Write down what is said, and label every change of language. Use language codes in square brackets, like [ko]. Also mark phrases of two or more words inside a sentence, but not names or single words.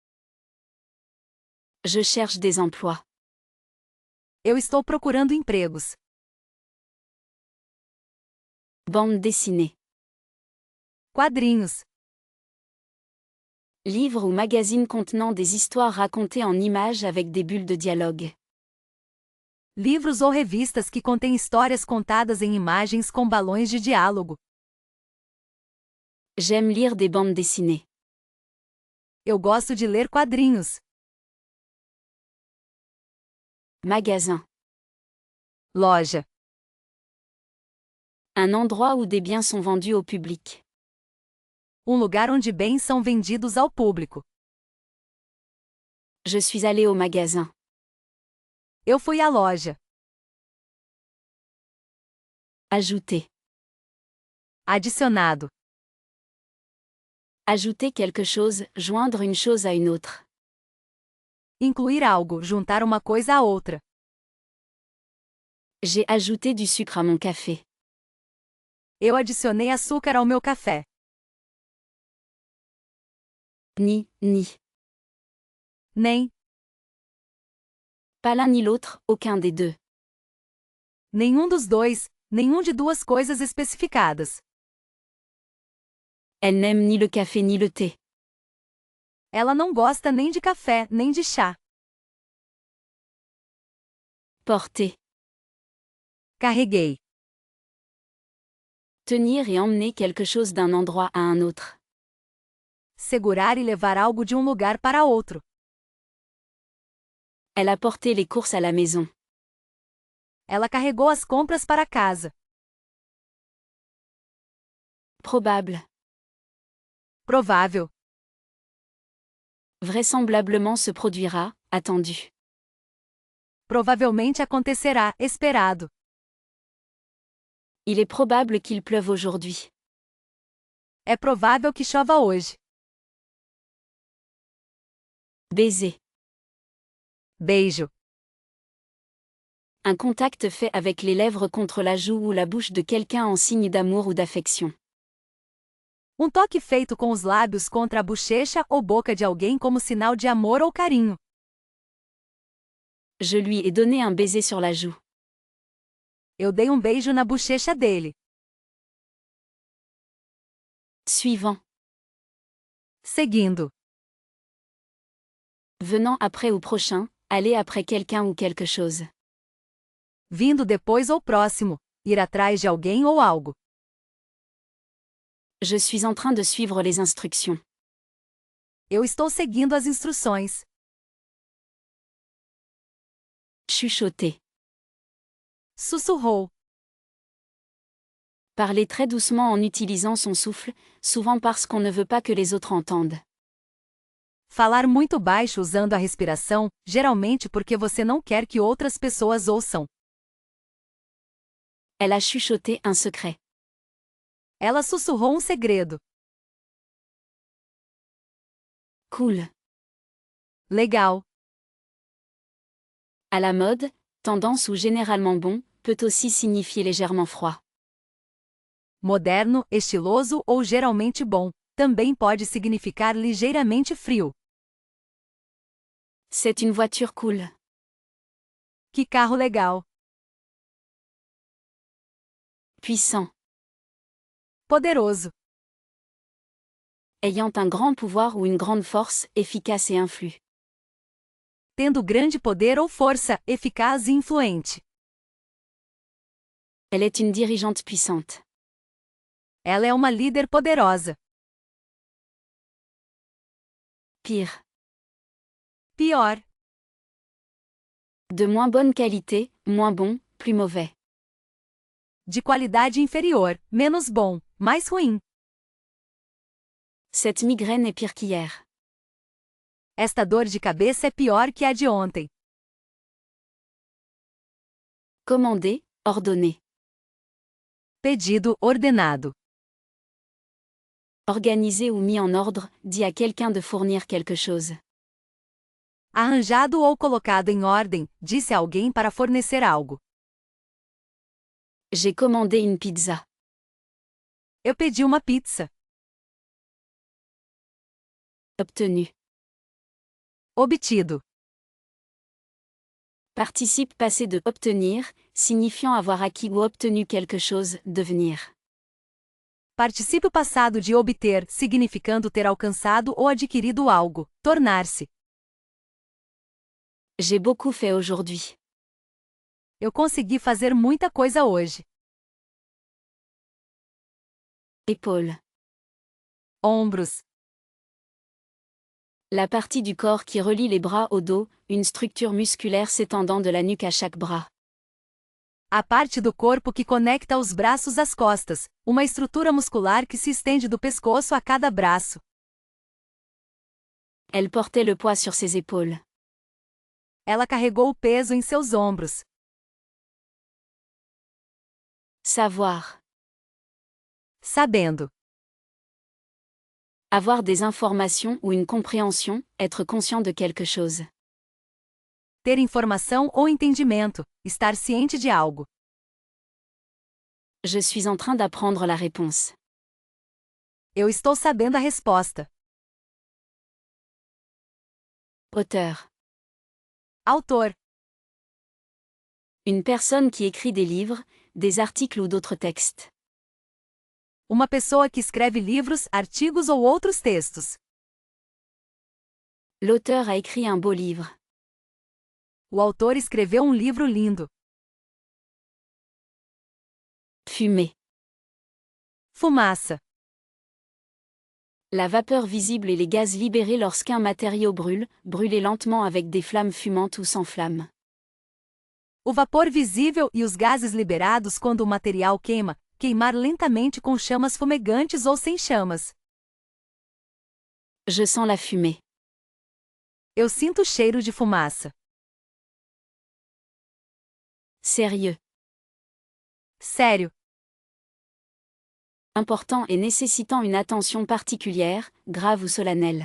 [fr] Je cherche des emplois. [pt] Eu estou procurando empregos. [fr] Bande dessinée. [pt] Quadrinhos. [fr] Livre ou magazine contenant des histoires racontées en images avec des bulles de dialogue. [pt] Livros ou revistas que contêm histórias contadas em imagens com balões de diálogo. [fr] J'aime lire des bandes dessinées. [pt] Eu gosto de ler quadrinhos. [fr] Magasin. [pt] Loja. [fr] Un endroit où des biens sont vendus au public. [pt] Um lugar onde bens são vendidos ao público. [fr] Je suis allé au magasin. [pt] Eu fui à loja. [fr] Ajouter. [pt] Adicionado. [fr] Ajouter quelque chose, joindre une chose à une autre. [pt] Incluir algo, juntar uma coisa à outra. [fr] J'ai ajouté du sucre à mon café. [pt] Eu adicionei açúcar ao meu café. [fr] Ni. [pt] Nem. [fr] Pas l'un ni l'autre, aucun des deux. [pt] Nenhum dos dois, nenhum de duas coisas especificadas. [fr] Elle n'aime ni le café ni le thé. [pt] Ela não gosta nem de café, nem de chá. [fr] Porter. [pt] Carreguei. [fr] Tenir et emmener quelque chose d'un endroit à un autre. [pt] Segurar e levar algo de um lugar para outro. [fr] Elle a porté les courses à la maison. [pt] Ela carregou as compras para casa. [fr] Probable. [pt] Provável. [fr] Vraisemblablement se produira, attendu. [pt] Provavelmente acontecerá, esperado. [fr] Il est probable qu'il pleuve aujourd'hui. [pt] É provável que chova hoje. [fr] Baiser. [pt] Beijo. [fr] Un contact fait avec les lèvres contre la joue ou la bouche de quelqu'un en signe d'amour ou d'affection. [pt] Um toque feito com os lábios contra a bochecha ou boca de alguém como sinal de amor ou carinho. [fr] Je lui ai donné un baiser sur la joue. [pt] Eu dei um beijo na bochecha dele. [fr] Suivant. [pt] Seguindo. [fr] Venant après ou prochain, aller après quelqu'un ou quelque chose. [pt] Vindo depois ou próximo. Ir atrás de alguém ou algo. [fr] Je suis en train de suivre les instructions. [pt] Eu estou seguindo as instruções. [fr] Chuchoter. [pt] Sussurrou. [fr] Parler très doucement en utilisant son souffle, souvent parce qu'on ne veut pas que les autres entendent. [pt] Falar muito baixo usando a respiração, geralmente porque você não quer que outras pessoas ouçam. [fr] Elle a chuchoté un secret. [pt] Ela sussurrou um segredo. [fr] Cool. [pt] Legal. [fr] À la mode, tendance ou généralement bon, peut aussi signifier légèrement froid. [pt] Moderno, estiloso ou geralmente bom. Também pode significar ligeiramente frio. [fr] C'est une voiture cool. [pt] Que carro legal. [fr] Puissant. [pt] Poderoso. [fr] Ayant un grand pouvoir ou une grande force, efficace et influe. [pt] Tendo grande poder ou força, eficaz e influente. [fr] Elle est une dirigeante puissante. [pt] Ela é uma líder poderosa. [fr] Pire. [pt] Pior. [fr] De moins bonne qualité, moins bon, plus mauvais. [pt] De qualidade inferior, menos bom, mais ruim. [fr] Cette migraine est pire qu'hier. [pt] Esta dor de cabeça é pior que a de ontem. [fr] Commander, ordonner. [pt] Pedido ordenado. [fr] Organisé ou mis en ordre, dit à quelqu'un de fournir quelque chose. [pt] Arranjado ou colocado em ordem, disse alguém para fornecer algo. [fr] J'ai commandé une pizza. [pt] Eu pedi uma pizza. [fr] Obtenu. [pt] Obtido. [fr] Participe passé de obtenir, signifiant avoir acquis ou obtenu quelque chose, devenir. [pt] Particípio passado de obter, significando ter alcançado ou adquirido algo, tornar-se. [fr] J'ai beaucoup fait aujourd'hui. [pt] Eu consegui fazer muita coisa hoje. [fr] Épaule. [pt] Ombros. [fr] La partie du corps qui relie les bras au dos, une structure musculaire s'étendant de la nuque à chaque bras. [pt] A parte do corpo que conecta os braços às costas, uma estrutura muscular que se estende do pescoço a cada braço. [fr] Elle portait le poids sur ses épaules. [pt] Ela carregou o peso em seus ombros. [fr] Savoir. [pt] Sabendo. [fr] Avoir des informations ou une compréhension, être conscient de quelque chose. [pt] Ter informação ou entendimento, estar ciente de algo. [fr] Je suis en train d'apprendre la réponse. [pt] Eu estou sabendo a resposta. [fr] Auteur. [pt] Autor. [fr] Une personne qui écrit des livres, des articles ou d'autres textes. [pt] Uma pessoa que escreve livros, artigos ou outros textos. [fr] L'auteur a écrit un beau livre. [pt] O autor escreveu um livro lindo. [fr] Fumée. [pt] Fumaça. [fr] La vapeur visible et les gaz libérés lorsqu'un matériau brûle, brûler lentement avec des flammes fumantes ou sans flamme. [pt] O vapor visível e os gases liberados quando o material queima, queimar lentamente com chamas fumegantes ou sem chamas. [fr] Je sens la fumée. [pt] Eu sinto o cheiro de fumaça. [fr] Sérieux. [pt] Sério. [fr] Important et nécessitant une attention particulière, grave ou solennelle.